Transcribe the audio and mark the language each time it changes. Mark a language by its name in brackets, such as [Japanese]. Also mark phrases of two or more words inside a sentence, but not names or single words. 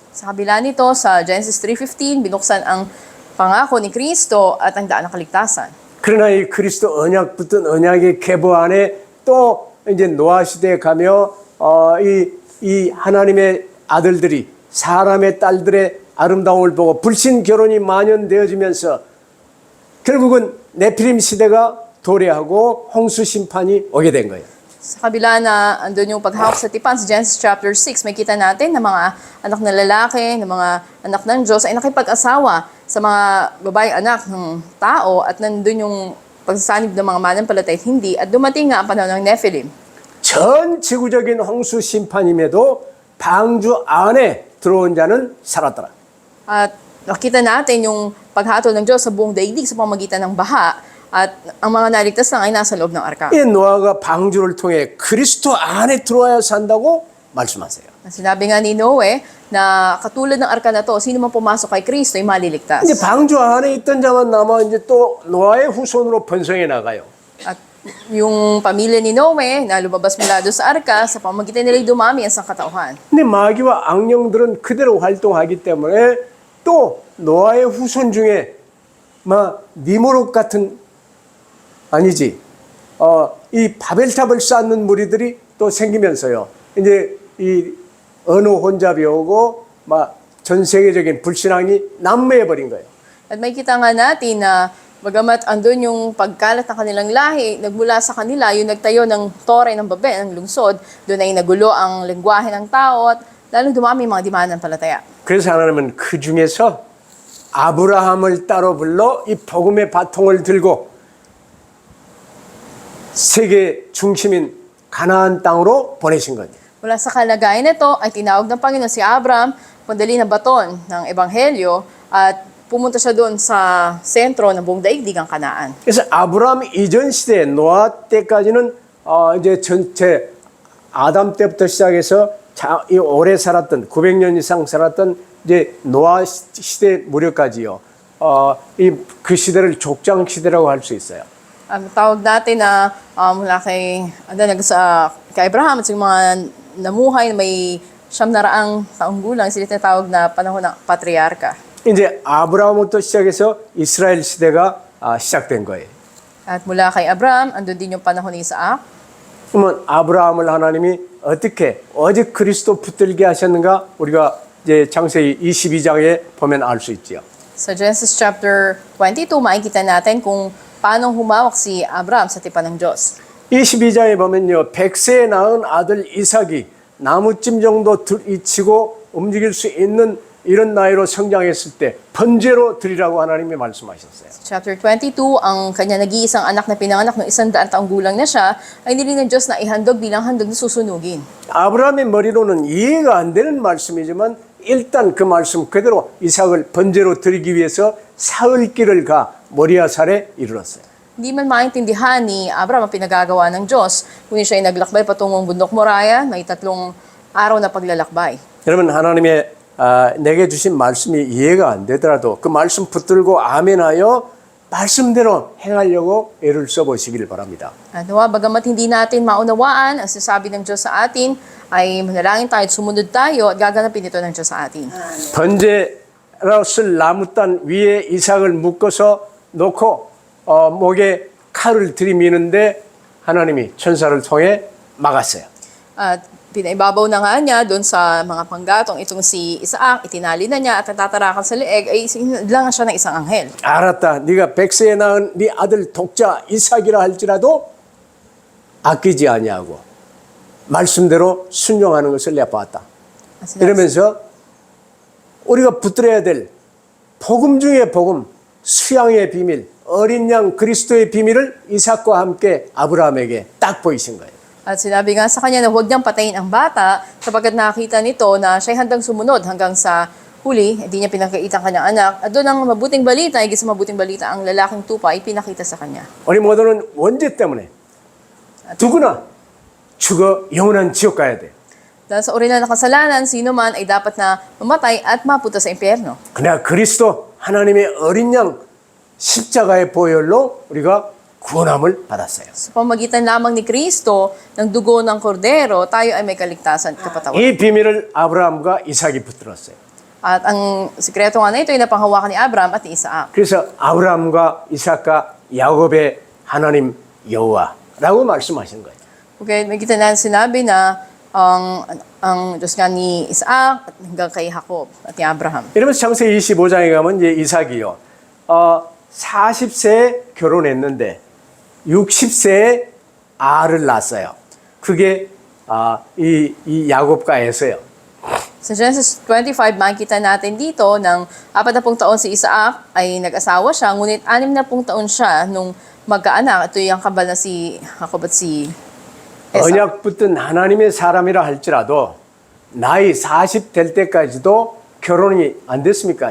[Filipino] Sa kabila nito, sa Genesis 3:15, binuksan ang pangako ni Kristo at ang daan ng kaligtasan. [Korean] 그러나 이 그리스도 언약 붙은 언약의 계보 안에 또 이제 노아 시대에 가며 이 하나님의 아들들이 사람의 딸들의 아름다움을 보고 불신 결혼이 만연되어지면서 결국은 네피림 시대가 도래하고 홍수 심판이 오게 된 거예요. [Filipino] Sa kabila na andun yung paghawak sa tipan sa Genesis chapter 6, may kita natin na mga anak na lalaki, na mga anak ng Diyos ay nakipag-asawa sa mga babaeng anak ng tao at nandun yung pagsasanib ng mga mananampalataya at hindi at dumating nga ang panahon ng Nephilim. [Korean] 전 지구적인 홍수 심판임에도 방주 안에 들어온 자는 살았더라. [Filipino] At nakita natin yung paghatol ng Diyos sa buong daigdig sa pamamagitan ng baha at ang mga naligtas lang ay nasa loob ng arka. [Korean] 이 노아가 방주를 통해 그리스도 안에 들어와야 산다고 말씀하세요. [Filipino] Sinabi nga ni Noe na katulad ng arka na to, sino man pumasok kay Kristo ay maliligtas. [Korean] 이제 방주 안에 있던 자만 남아 이제 또 노아의 후손으로 번성해 나가요. [Filipino] At yung pamilya ni Noe na lumabas mula doon sa arka, sa pamamagitan nila ay dumami ang sangkatauhan. [Korean] 근데 마귀와 악령들은 그대로 활동하기 때문에 또 노아의 후손 중에 니무롯 같은 아니지 이 바벨탑을 쌓는 무리들이 또 생기면서요. 이제 이 언어 혼잡이 오고 전 세계적인 불신앙이 난무해 버린 거예요. [Filipino] At may kita nga natin na bagamat andun yung pagkalat ng kanilang lahi, nagmula sa kanila yung nagtayo ng tore ng Babel, ng lungsod, doon ay nagulo ang lengguwahe ng tao at lalong dumami yung mga dimananampalataya. [Korean] 그래서 하나님은 그 중에서 아브라함을 따로 불러 이 복음의 바통을 들고 세계 중심인 가나안 땅으로 보내신 거예요. [Filipino] Mula sa kalagayan nito ay tinawag ng Panginoon si Abraham, pandali na baton ng Ebanghelyo at pumunta siya doon sa sentro ng buong daigdig ang Kanaan. [Korean] 그래서 아브라함 이전 시대 노아 때까지는 이제 전체 아담 때부터 시작해서 이 오래 살았던 900년 이상 살았던 이제 노아 시대 무렵까지요. 그 시대를 족장 시대라고 할 수 있어요. [Filipino] Ang tawag natin na mula kay Abraham at sa mga namuhay na may 900 taong gulang, sila tinatawag na panahon ng patriarka. [Korean] 이제 아브라함부터 시작해서 이스라엘 시대가 시작된 거예요. [Filipino] At mula kay Abraham, andun din yung panahon ni Isaac. [Korean] 그러면 아브라함을 하나님이 어떻게 그리스도 붙들게 하셨는가 우리가 이제 창세기 22장에 보면 알 수 있지요. [Filipino] Sa Genesis chapter 22, makikita natin kung paano humawak si Abraham sa tipan ng Diyos. [Korean] 22장에 보면요, 100세에 낳은 아들 이삭이 나무찜 정도 이치고 움직일 수 있는 이런 나이로 성장했을 때 번제로 드리라고 하나님이 말씀하셨어요. [Filipino] Chapter 22, ang kanya nag-iisang anak na pinanganak ng 100 taong gulang na siya, ay nilin ng Diyos na ihandog bilang handog na susunugin. [Korean] 아브라함의 머리로는 이해가 안 되는 말씀이지만 일단 그 말씀 그대로 이삭을 번제로 드리기 위해서 사흘길을 가 모리아산에 이르렀어요. [Filipino] Hindi man maintindihan ni Abraham ang pinagagawa ng Diyos, kundi siya ay naglakbay patungong bundok Moriah, may 3 araw na paglalakbay. [Korean] 여러분 하나님의 내게 주신 말씀이 이해가 안 되더라도 그 말씀 붙들고 아멘하여 말씀대로 행하려고 애를 써보시길 바랍니다. [Filipino] At nawa, bagamat hindi natin maunawaan ang sinasabi ng Diyos sa atin, ay manalangin tayo at sumunod tayo at gaganapin ito ng Diyos sa atin. [Korean] 번제로 쓸 나무단 위에 이삭을 묶어서 놓고 목에 칼을 들이미는데 하나님이 천사를 통해 막았어요. [Filipino] At pinaibabaw na nga niya doon sa mga panggatong itong si Isaac, itinali na niya at natatarakal sa leeg, ay sinadlangan siya ng isang anghel. [Korean] 알았다. 네가 100세에 낳은 네 아들 독자 이삭이라 할지라도 아끼지 아니하고 말씀대로 순종하는 것을 내가 봤다. 이러면서 우리가 붙들어야 될 복음 중의 복음, 수양의 비밀, 어린 양 그리스도의 비밀을 이삭과 함께 아브라함에게 딱 보이신 거예요. [Filipino] At sinabi nga sa kanya na huwag niyang patayin ang bata sapagkat nakita nito na siya'y handang sumunod hanggang sa huli, hindi niya pinakita ang kanyang anak. At doon ang mabuting balita, higit sa mabuting balita, ang lalaking tupa ay pinakita sa kanya. [Korean] 우리 모두는 원죄 때문에 누구나 죽어 영원한 지옥 가야 돼. [Filipino] Dahil sa orihinal na kasalanan, sino man ay dapat na mamatay at mapunta sa impyerno. [Korean] 그러나 그리스도 하나님의 어린 양 십자가의 보혈로 우리가 구원함을 받았어요. [Filipino] Sa pamagitan lamang ni Kristo, ng dugo ng kordero, tayo ay may kaligtasan at kapatawan. [Korean] 이 비밀을 아브라함과 이삭이 붙들었어요. [Filipino] At ang sikreto nga na ito ay napanghawakan ni Abraham at ni Isaac. [Korean] 그래서 아브라함과 이삭과 야곱의 하나님 여호와라고 말씀하신 거예요. [Filipino] Okay, may kita na sinabi na ang Diyos nga ni Isaac at hanggang kay Jacob at ni Abraham. [Korean] 이러면서 창세기 25장에 가면 이제 이삭이요. 40세에 결혼했는데 60세에 아를 낳았어요. 그게 이 야곱과 에서요. [Filipino] Sa Genesis 25, makikita natin dito ng 40 taon si Isaac ay nag-asawa siya, ngunit 60 taon siya nung magkaanak. Ito yung kabal na si Jacob at si Esau. [Korean] 언약 붙든 하나님의 사람이라 할지라도 나이 40 될 때까지도 결혼이 안 됐습니까?